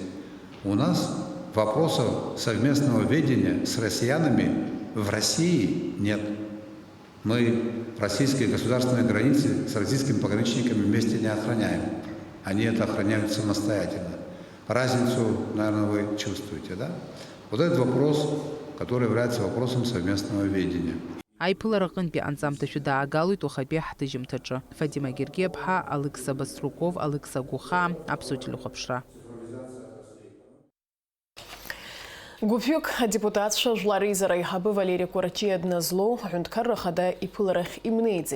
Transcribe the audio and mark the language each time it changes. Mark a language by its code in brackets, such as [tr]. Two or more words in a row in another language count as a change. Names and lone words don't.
[ru] У нас вопросов совместного ведения с россиянами в России нет. Мы российские государственные границы с российскими пограничниками вместе не охраняем. Они это охраняют самостоятельно. Разницу, наверное, вы чувствуете, да? Вот этот вопрос, который является вопросом совместного ведения. [ab] Айпыларакъынтәи анҵамҭашәы даагалоит уахатәи ҳҭыжьымҭаҿы. Фадима Гергиаԥҳа, Алекса Баструков, Алекса Гуха, Аԥсуа телехәаԥшра. Гәыԥҩык адепутатцәа жәлар реизара аиҳабы Валери Кәарчиа дназлоу аҳәынҭқарра ахада иԥыларахь имнеиӡеит.